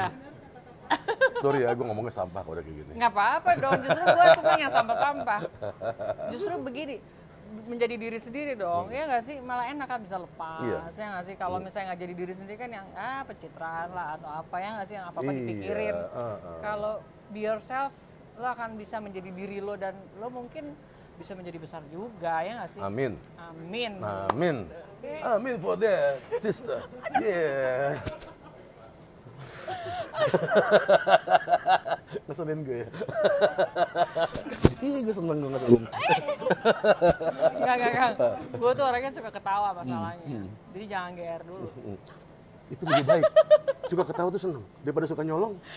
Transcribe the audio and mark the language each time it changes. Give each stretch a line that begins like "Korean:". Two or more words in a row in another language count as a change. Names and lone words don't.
Indonesian: Sorry ya, gue ngomongnya sampah kalau udah kayak gini. Nggak apa-apa dong, justru gue suka yang sampah-sampah. Justru begini, menjadi diri sendiri dong, ya nggak sih? Malah enak kan bisa lepas, ya nggak sih? Kalau misalnya nggak jadi diri sendiri kan yang pencitraan lah atau apa ya nggak sih? Yang apa-apa dipikirin. Kalau
English: be yourself,
Indonesian: lo akan bisa menjadi diri lo dan lo mungkin bisa menjadi besar juga, ya nggak sih? Amin. Amin.
English: Amin. Amin for that, sister. Yeah.
Indonesian: Ngeselin gue ya. Ih, gue seneng gue ngeselin. Enggak. Gue tuh orangnya suka ketawa masalahnya. Jadi jangan GR dulu. Itu lebih baik. Suka ketawa tuh seneng daripada suka nyolong.